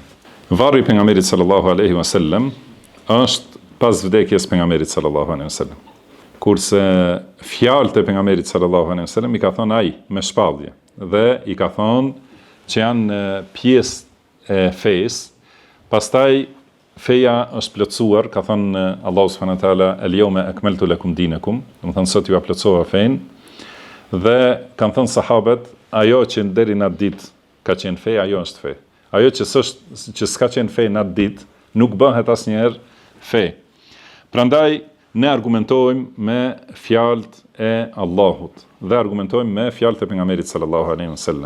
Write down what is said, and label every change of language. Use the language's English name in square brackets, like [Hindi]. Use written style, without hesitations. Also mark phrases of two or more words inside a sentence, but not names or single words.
[Albanian] Varri i pejgamberit [Arabic] صلى الله عليه وسلم [Albanian] është pas vdekjes pejgamberit [Arabic] صلى الله عليه وسلم. [Albanian] Kurse fjalët e pejgamberit [Arabic] صلى الله عليه وسلم [Albanian] i ka thënë ai me shpallje dhe i ka thonë që janë pjesë e fesë. Pastaj feja është plotësuar, ka thënë Allahu [Arabic] سبحانه وتعالى اليوم أكملت لكم دينكم, [Albanian] do të thonë sot ju plotësova fen. Dhe kanë thënë sahabët, ajo që deri në atë ditë ka qenë fe, ajo është fe. Ajo që s'ka qenë fe në atë ditë nuk bëhet asnjëherë fe. Prandaj ne argumentojmë me fjalët e Allahut dhe argumentojmë me fjalët e pejgamberit [Arabic] صلى الله عليه وسلم.